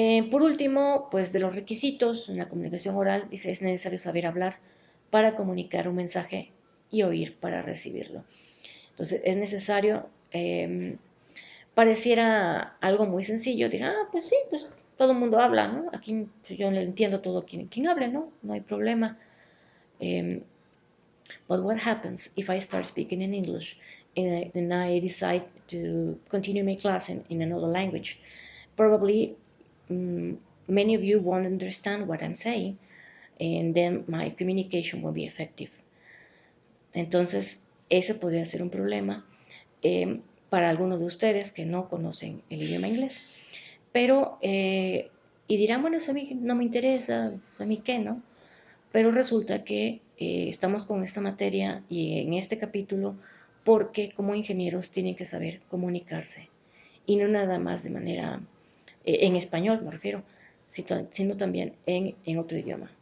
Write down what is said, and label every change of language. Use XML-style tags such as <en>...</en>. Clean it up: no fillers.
<es>Por último, pues de los requisitos en la comunicación oral, dice, es necesario saber hablar para comunicar un mensaje y oír para recibirlo. Entonces, es necesario, pareciera algo muy sencillo, dirá, pues sí, pues todo el mundo habla, ¿no? Aquí yo le entiendo todo quien hable, ¿no? No hay problema.</es> <en>But what happens if I start speaking in English and I decide to continue my class in another language? Probably many of you won't understand what I'm saying, and then my communication won't be effective.</en> <es>Entonces, ese podría ser un problema para algunos de ustedes que no conocen el idioma inglés. Pero, y dirán, bueno, eso a mí no me interesa, a mí qué, ¿no? Pero resulta que estamos con esta materia y en este capítulo porque como ingenieros tienen que saber comunicarse y no nada más de manera, en español me refiero, sino también en otro idioma.</es>